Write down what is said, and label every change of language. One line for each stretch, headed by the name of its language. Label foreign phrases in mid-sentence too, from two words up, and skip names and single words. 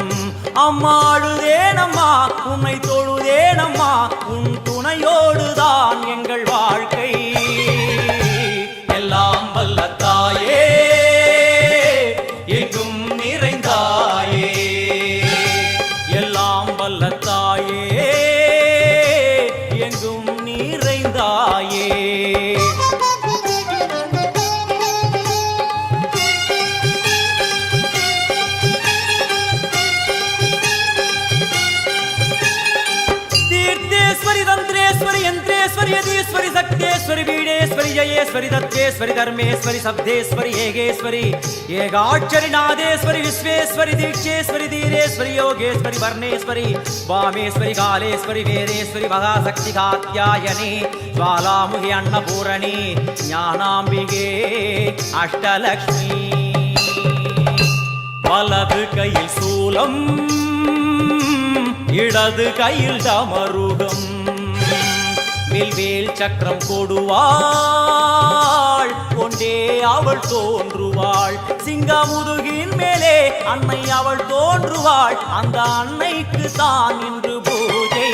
Tamil: அம்மா அழுதேனம்மா உன்னை தொழுதேனம்மா உன் துணையோடுதான் எங்கள் வாழ்க்கை. எல்லாம் வல்ல தாயே எங்கும் நிறைந்தாயே, எல்லாம் வல்ல தாயே எங்கும் நிறைந்தாயே.
Sanskrit: तंत्रेश्वरी यंत्रेश्वरी यदीश्वरी शक्तेश्वरी बीडेश्वरी जयेश्वरी दत्तेश्वरी धर्मेश्वरी शब्देश्वरी हेगेश्वरी एकाक्षरी नादेश्वरी विश्वेश्वरी दीक्षेश्वरी धीरेश्वरी योगेश्वरी वर्णेश्वरी वामेश्वरी कालेश्वरी वेदेश्वरी महाशक्ति कात्यायनी ज्वालामुखी अन्नपूरणी ज्ञानाम्बिके अष्टलक्ष्मी.
Tamil: वलது கையில் சூலம் இடது கையில் டமருகம், வில்வேல் சக்கரம் கொடுவாள் கொண்டே அவள் தோன்றுவாள். சிங்கமுதுகின் மேலே அன்னை அவள் தோன்றுவாள், அந்த அன்னைக்கு தான் இன்று பூஜை.